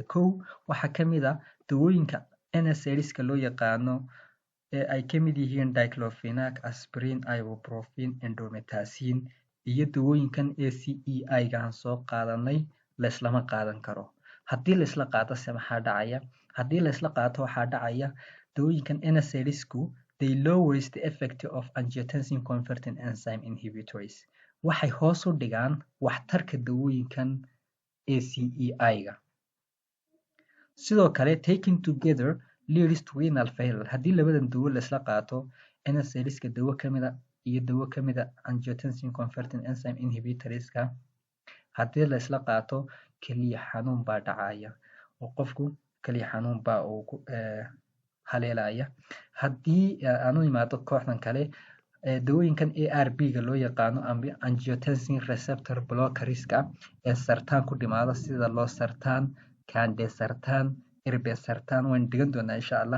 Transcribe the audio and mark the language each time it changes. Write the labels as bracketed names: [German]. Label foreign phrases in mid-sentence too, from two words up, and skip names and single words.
[Somali] Kow waxaa ka mid ah dawooyinka NSAIDs-ka loo yaqaano ee ay ka mid yihiin diclofenac, aspirin, ibuprofen, indomethacin iyo dawooyinkan ACEI-ga aan soo qaadanay laislama qaadan karo. Haddii laisla qaato se maxaa dhacaya? Haddii laisla qaato waxaa dhacaya dawooyinkan NSAIDs-ku [English] they lowers the effect of angiotensin converting enzyme inhibitors. [Somali] Waxay hoos u dhigaan waxtarka dawooyinkan ACEI-ga. Sidoo kale [English] taken together leads to renal failure. [Somali] Haddii labadan dawo laisla qaato NSAIDs-ka dawo ka mid ah iyo dawo ka mid ah [English] angiotensin converting enzyme inhibitors-ka [Somali] haddii laisla qaato keliya xanuun baa dhacaya oo qofku keliya xanuun baa uu haleelaya. Haddii aanu imaado kooxdan kale dawooyinkan ARB-ga loo yaqaano [English] angiotensin receptor blockerska [Somali] ee sartaan ku dhimaada sida losartan, candesartan, irbesartan waan dhigan doonaa insha Allah.